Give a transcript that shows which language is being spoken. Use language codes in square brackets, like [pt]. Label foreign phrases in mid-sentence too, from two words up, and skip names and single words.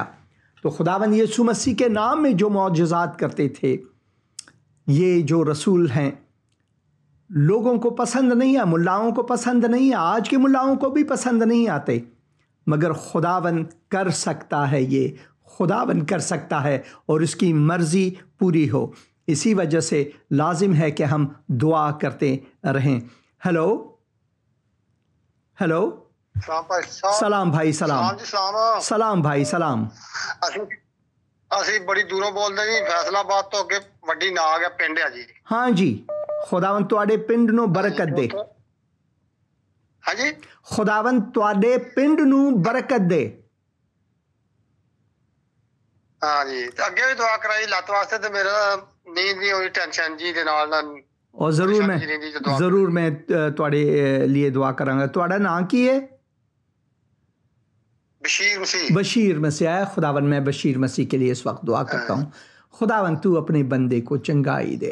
[ur] تو خداوند یسوع مسیح کے نام میں جو معجزات کرتے تھے، یہ جو رسول ہیں، لوگوں کو پسند نہیں ہے، ملاؤں کو پسند نہیں ہے، آج کے ملاؤں کو بھی پسند نہیں آتے، مگر خداوند کر سکتا ہے، یہ خداوند کر سکتا ہے اور اس کی مرضی پوری ہو. اسی وجہ سے لازم ہے کہ ہم دعا کرتے رہیں. ہیلو ہیلو، سلام بھائی، سلام. سلام بھائی، سلام. [pa] ਅਸੀਂ ਬੜੀ ਦੂਰੋਂ ਬੋਲਦੇ ਜੀ, ਫੈਸਲਾਬਾਦ ਤੋਂ ਅੱਗੇ ਵੱਡੀ ਨਾਗ ਹੈ ਪਿੰਡ ਹੈ ਜੀ. ہاں جی، خداوند تواڈے پنڈ نو برکت دے. ہاں جی خداوند تواڈے پنڈ نو برکت دے. ہاں جی تے اگے بھی دعا کرائی لت واسطے تے میرا نیند نہیں ہوئی ٹینشن جی دے نال اور ضرور میں تواڈے لیے دعا کراں گا. تواڈا نام کی ہے؟ بشیر مسیح. [ur] ہے خداوند میں بشیر مسیح کے لیے اس وقت دعا کرتا ہوں. خداوند تو اپنے بندے کو چنگائی دے.